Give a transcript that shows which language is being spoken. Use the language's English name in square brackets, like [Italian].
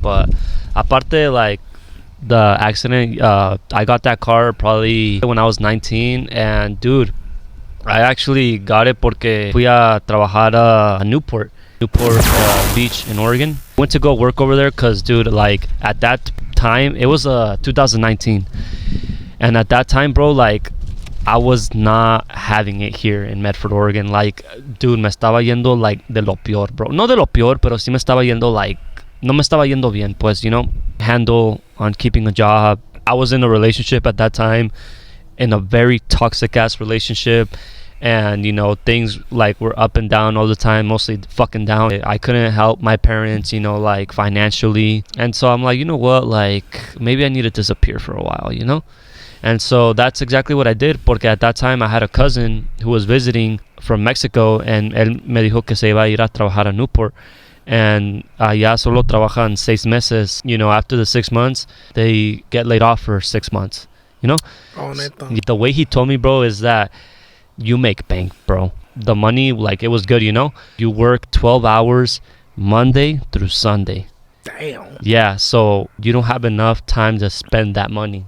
[English] But aparte, like, the accident, I got that car probably when I was 19, and dude, I actually got it [Spanish] porque fui a trabajar a [English] Newport Beach in Oregon. Went to go work over there because, dude, like at that time, it was 2019, and at that time, bro, like I was not having it here in Medford, Oregon. Like, dude, [Spanish] me estaba yendo like de lo peor, bro. No de lo peor, pero sí me estaba yendo like, no me estaba yendo bien, pues, [English] you know. Handle on keeping a job. I was in a relationship at that time, in a very toxic ass relationship, and you know, things like were up and down all the time, mostly fucking down. I couldn't help my parents, you know, like financially, and so I'm like, you know what, like maybe I need to disappear for a while, you know. And so that's exactly what I did, porque at that time I had a cousin who was visiting from Mexico, and [Spanish] él me dijo que se iba a ir a trabajar a Newport. And ya solo trabajan 6 meses. [English] You know, after the 6 months, they get laid off for 6 months. You know? [Spanish] Oh, neta. [English] The way he told me, bro, is that you make bank, bro. The money, like, it was good, you know? You work 12 hours Monday through Sunday. Damn. Yeah, so you don't have enough time to spend that money.